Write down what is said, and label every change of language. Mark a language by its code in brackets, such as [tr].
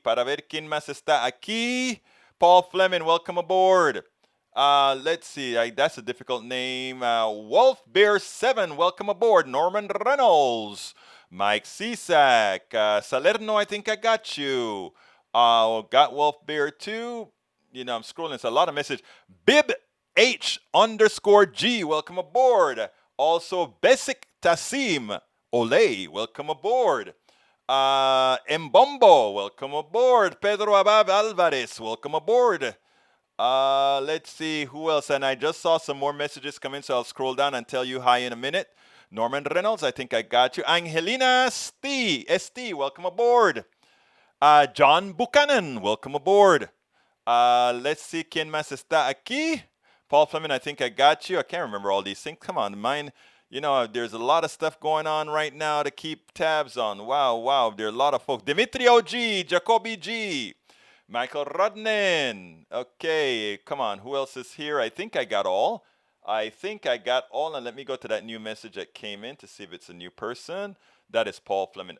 [es] Para ver quién más está aquí. [en] Paul Fleming, welcome aboard. Let's see, that's a difficult name. Wolf Bear 7, welcome aboard. Norman Reynolds, Mike Cisak, Salerno, I think I got you. Got Wolf Bear 2. I'm scrolling, it's a lot of messages. Bib H _G, welcome aboard. Also, Besic Tassim Olay, welcome aboard. Mbombo, welcome aboard. Pedro Abab Alvarez, welcome aboard. Let's see who else. And I just saw some more messages come in, so I'll scroll down and tell you hi in a minute. Norman Reynolds, I think I got you. Angelina ST, welcome aboard. John Buchanan, welcome aboard. Let's see, [es] ¿quién más está aquí? [en] Paul Fleming, I think I got you. I can't remember all these things. Come on, mine. There's a lot of stuff going on right now to keep tabs on. Wow. There are a lot of folks. Dimitri OG, Jacoby G. Michael Rudnin. Okay, come on. Who else is here? I think I got all. And let me go to that new message that came in to see if it's a new person. That is Paul Fleming.